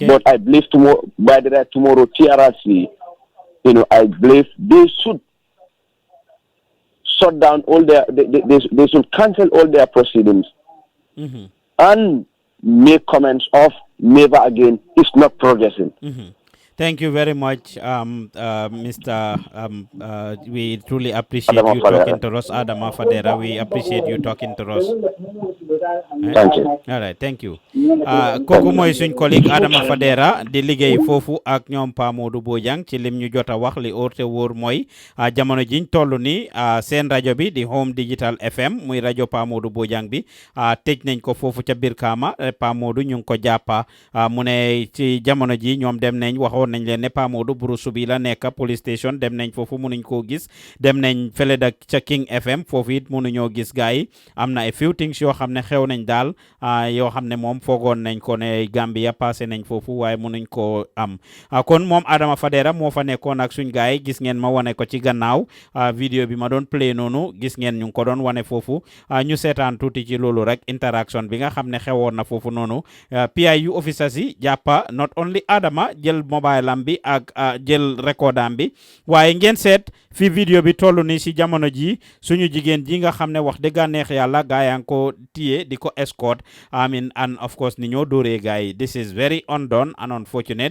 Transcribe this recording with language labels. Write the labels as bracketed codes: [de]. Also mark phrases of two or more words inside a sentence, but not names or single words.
[en] But I believe tomorrow TRRC, I believe they should shut down all they should cancel all their proceedings and make comments of never again. It's not progressing. Thank you very much, Mr. We truly appreciate you talking to us, Adama Fadera. We appreciate you talking to us. Thank you. All right, thank you. [wo] Kooku mooy suñ collègue Adama Fadera di liggéey foofu ak ñoom Pa Modou Bojang ci lim ñu jot a wax li óor te wóor mooy jamono jiñ toll ni seen rajo bi di Home Digital FM muy rajo Pa Modou Bojang bi tëj nañ ko foofu ca Brikama. Pa Modou ñu ngi ko jàppa mu ne ci jamono ji ñoom dem nañ waxoon nañ leen ne Pa Modou Burusu bi la nekk police station dem nañ foofu mënuñ koo gis dem nañ fële da ca King FM foofu it mënuñoo gis gars yi am na [en] a few things [wo] yoo xam ne xew nañ daal yoo xam ne moom foogoon nañ ko ne Gambia passé nañ foofu waaye mënuñ koo am kon moom Adama Fadera moo fa nekkoon ak suñ gars yi gis ngeen ma wane ko ci gannaaw vidéo bi ma doon play noonu gis ngeen ñu ngi ko doon wane foofu ñu seetaan tuuti ci loolu rek interaction bi nga xam ne xewoon na foofu noonu PIU officers yi jàppa [en] not only [wo] Adama jël mobile am bi ak jël recordam bi waaye ngeen seet fi vidéo bi toll ni si jamono ji suñu jigéen ji nga xam ne wax dëgg neex yàlla gaa yaa ngi ko téye di ko [en] escort and of course [wo] ni ñoo dóoree gaa yi [en] this is very undone and unfortunate.